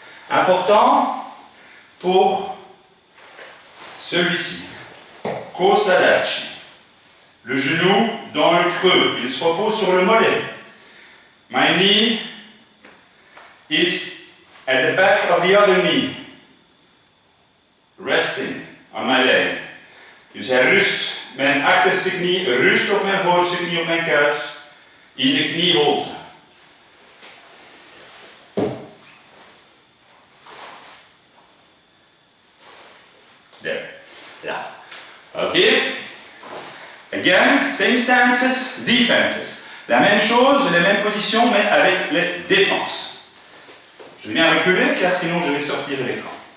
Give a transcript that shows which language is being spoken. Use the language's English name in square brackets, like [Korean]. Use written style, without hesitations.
[French] Important pour celui-ci. Kosadachi. Le genou dans le creux. Il se repose sur le mollet. [English] My knee is at the back of the other knee. Resting on my leg. [Dutch] Dus hij rust. Mijn achterste knie rust op mijn voorste knie op mijn kuit. In de knieholte. [English] There. Yeah. Okay. Again, same stances, defenses. [French] La même chose, les mêmes positions, mais avec les défenses. Je vais bien reculer car sinon je vais sortir de l'écran.